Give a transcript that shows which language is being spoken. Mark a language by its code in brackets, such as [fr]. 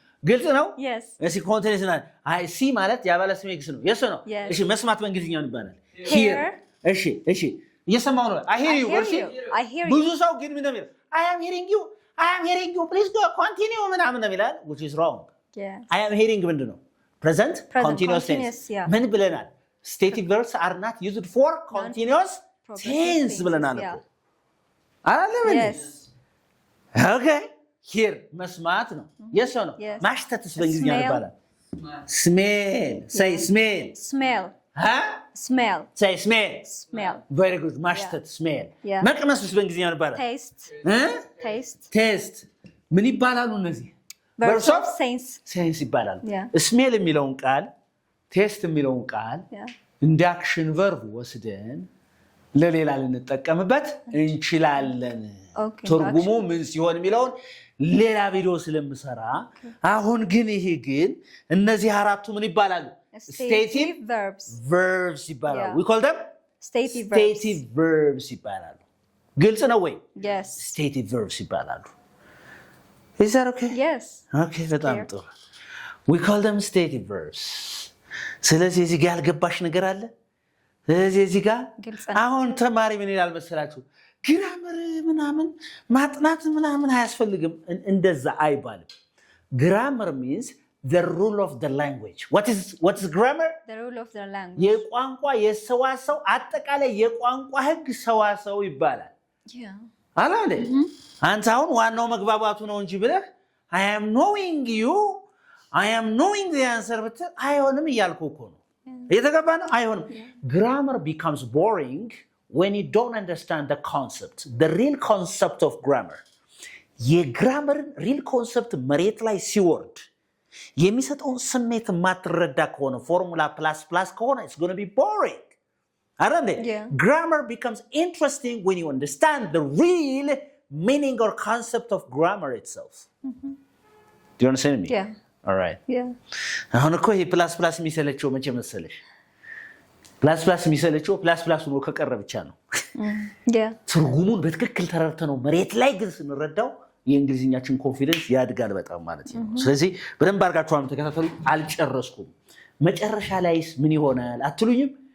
[am] ግልጽ ነው እሺ ኮንቲኒዩስ ነው [en] I see [am] ማለት ያባለ ስሜት ግስ ነው yes ነው እሺ መስማት በእንግሊዝኛው ይባላል hear እሺ እየሰማው ነው [en] I hear you [am] ብዙ ሰው ግን ምን ነው [en] I am hearing you please go continue [am] ምናምን ነው ይላል [en] which is wrong I am hearing [am] ምንድነው [en] present continuous tense [am] ምን ብለናል [en] stative verbs are not used for continuous tense [am] ብለናል እኮ አይደለም እንዴ? ኦኬ ሂር መስማት ነው። የስ ነው። ማሽተትስ በእንግሊዝኛ ይባላል smell. [en] Say smell. Smell. Huh? Smell. Say smell. Smell. Very good. [am] ማሽተት smell. መቅመስስ በእንግሊዝኛ ይባላል [en] taste. [am] taste. taste. ምን ይባላሉ እነዚህ? [en] verbs of sense. [am] sense ይባላሉ። smell የሚለውን ቃል taste የሚለውን ቃል እንደ አክሽን ቨርብ ወስደን ለሌላ ልንጠቀምበት እንችላለን። ትርጉሙ ምን ሲሆን የሚለውን ሌላ ቪዲዮ ስለምሰራ አሁን ግን ይሄ ግን እነዚህ አራቱ ምን ይባላሉ? [en] stative verbs [am] ይባላሉ። [en] we call them stative [am] verbs ይባላሉ። ግልጽ ነው ወይ? [en] yes stative verbs [am] ይባላሉ። [en] is that okay? yes [am] okay በጣም ጥሩ [en] we call them stative verbs። [am] ስለዚህ እዚህ ጋር ያልገባሽ ነገር አለ? ስለዚህ እዚህ ጋር አሁን ተማሪ ምን ይላል መሰላችሁ? ግራመር ምናምን ማጥናት ምናምን አያስፈልግም። እንደዛ አይባልም። [en] grammar means the rule of the language. what is grammar? the rule of the language. [am] የቋንቋ የሰዋሰው አጠቃላይ የቋንቋ ህግ ሰዋሰው ይባላል። አላለ አንተ አሁን ዋናው መግባባቱ ነው እንጂ ብለህ [en] I am knowing you I am knowing the answer [am] ብትል አይሆንም እያልኩ እኮ ነው። እየተገባ ነው? አይሆንም። [en] grammar becomes boring when you don't understand the concept, the real concept of grammar. [am] የግራመርን ሪል ኮንሰፕት መሬት ላይ ሲወርድ የሚሰጠውን ስሜት ማትረዳ ከሆነ ፎርሙላ ፕላስ ከሆነ [en] it's going to be boring. አረንዴ grammar becomes interesting when you understand the real meaning or concept of grammar itself. Do you understand me? Yeah. All right. [am] አሁን እኮ ይሄ ፕላስ የሚሰለቸው መቼ መሰለሽ? ፕላስ የሚሰለቸው ፕላስ ሆኖ ከቀረ ብቻ ነው። ትርጉሙን በትክክል ተረድተነው መሬት ላይ ግን ስንረዳው የእንግሊዝኛችን ኮንፊደንስ ያድጋል በጣም ማለት ነው። ስለዚህ በደንብ አድርጋችሁ ተከታተሉ። አልጨረስኩም። መጨረሻ ላይስ ምን ይሆናል አትሉኝም?